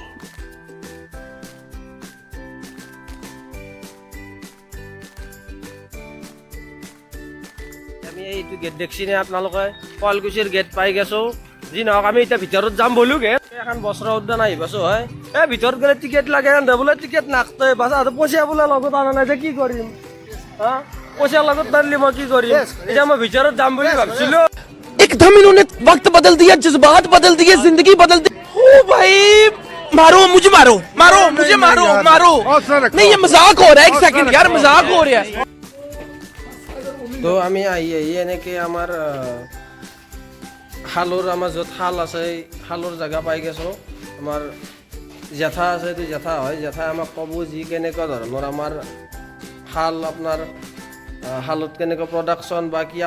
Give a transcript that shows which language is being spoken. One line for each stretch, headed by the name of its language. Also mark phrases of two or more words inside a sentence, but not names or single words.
Assamese: আমি এইটো গেট দেখছিনে আপোনালোকে, শুৱালকুছিৰ গেট পাই গৈছোঁ। যি নহওক আমি এতিয়া ভিতৰত যাম ব'লো গে। এখন বস্ত্ৰ উদ্যান আহি পাইছোঁ হয়। এই ভিতৰত গ'লে টিকেট লাগে, বোলে টিকেট নাকতে বাছা পইচা বোলে লগত আনা নাই যে কি কৰিম হা, পইচা লগত নানিলে মই কি কৰিম। এতিয়া মই ভিতৰত যাম বুলি ভাবিছিলোঁ।
Hindi: एक एकदम इन्होंने वक्त बदल दिया, जज्बात बदल दिए, जिंदगी बदल दी। ओ भाई मारो मुझे, मारो मारो मुझे, मारो मारो। नहीं ये मजाक हो रहा है, एक सेकंड यार, मजाक हो रहा है।
Assamese: তো আমি আহি এনেকৈ আমাৰ শালৰ আমাৰ য'ত শাল আছে এই শালৰ জেগা পাই গৈছোঁ। আমাৰ জেঠা আছে, এইটো জেঠা হয়, জেঠাই আমাক ক'ব যি কেনেকুৱা ধৰণৰ আমাৰ শাল, আপোনাৰ শালত কেনেকুৱা প্ৰডাকশ্যন বা কি।